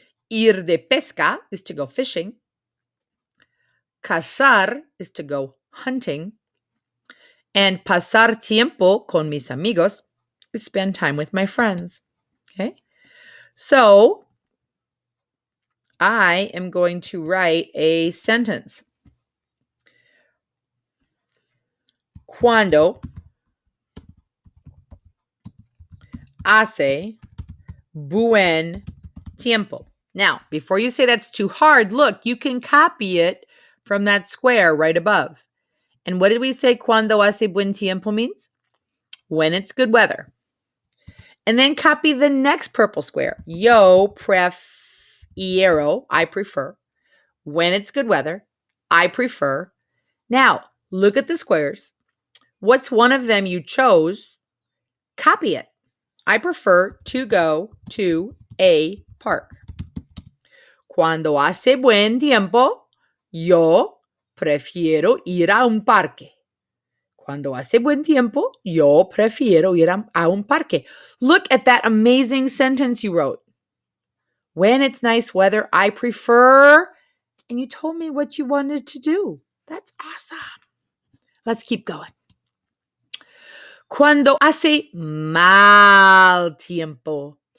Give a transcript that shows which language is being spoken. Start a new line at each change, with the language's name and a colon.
Spanish: Ir de pesca
English: is to go fishing. Cazar is to go hunting. And
Spanish: pasar tiempo con mis amigos
English: is spend time with my friends. Okay? So I am going to write a sentence.
Spanish: Cuando hace buen tiempo.
English: Now, before you say that's too hard, look, you can copy it from that square right above. And what did we say
Spanish: cuando hace buen tiempo
English: means? When it's good weather. And then copy the next purple square.
Spanish: Yo prefiero,
English: I prefer. When it's good weather, I prefer. Now, look at the squares. What's one of them you chose? Copy it. I prefer to go to a park.
Spanish: Cuando hace buen tiempo, yo prefiero ir a un parque. Cuando hace buen tiempo, yo prefiero ir a un parque.
English: Look at that amazing sentence you wrote. When it's nice weather, I prefer. And you told me what you wanted to do. That's awesome. Let's keep going.
Spanish: Cuando hace mal tiempo.